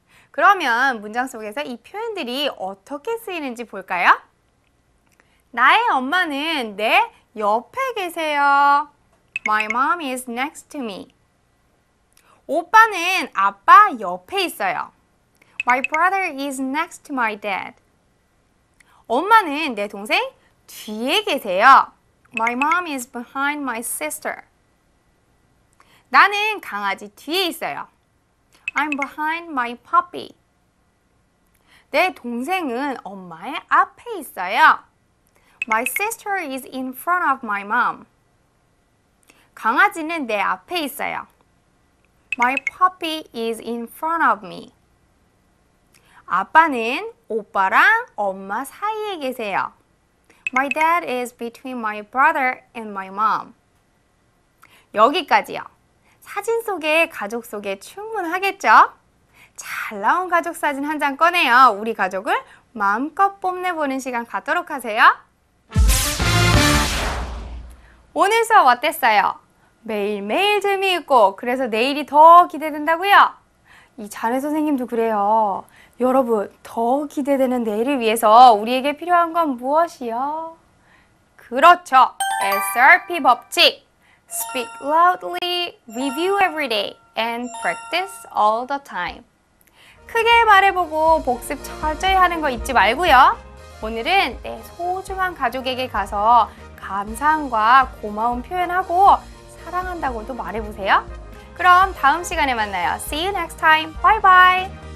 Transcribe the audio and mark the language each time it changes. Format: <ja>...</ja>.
<ko>그러면 문장 속에서 이 표현들이 어떻게 쓰이는지 볼까요? 나의 엄마는 내 옆에 계세요.</ko> <en>My mom is next to me.</en> <ko>오빠는 아빠 옆에 있어요.</ko> <en>My brother is next to my dad.</en> <ko>엄마는 내 동생 뒤에 계세요.</ko> <en>My mom is behind my sister.</en> <ko>나는 강아지 뒤에 있어요.</ko> <en>I'm behind my puppy.</en> <ko>내 동생은 엄마의 앞에 있어요.</ko> <en>My sister is in front of my mom.</en> <ko>강아지는 내 앞에 있어요.</ko> <en>My puppy is in front of me.</en> <ko>아빠는 오빠랑 엄마 사이에 계세요.</ko> <en>My dad is between my brother and my mom.</en> <ko>여기까지요. 사진 속의 가족 소개 충분하겠죠? 잘 나온 가족 사진 한 장 꺼내요. 우리 가족을 마음껏 뽐내보는 시간 갖도록 하세요. 오늘 수업 어땠어요? 매일매일 재미있고 그래서 내일이 더 기대된다고요? 이 자네 선생님도 그래요. 여러분, 더 기대되는 내일을 위해서 우리에게 필요한 건 무엇이요? 그렇죠. SRP 법칙.</ko> <en>Speak loudly, review every day, and practice all the time.</en> <ko>크게 말해보고 복습 철저히 하는 거 잊지 말고요. 오늘은 내 소중한 가족에게 가서 감사함과 고마움 표현하고 사랑한다고도 말해보세요. 그럼 다음 시간에 만나요. See you next time. Bye bye.</ko>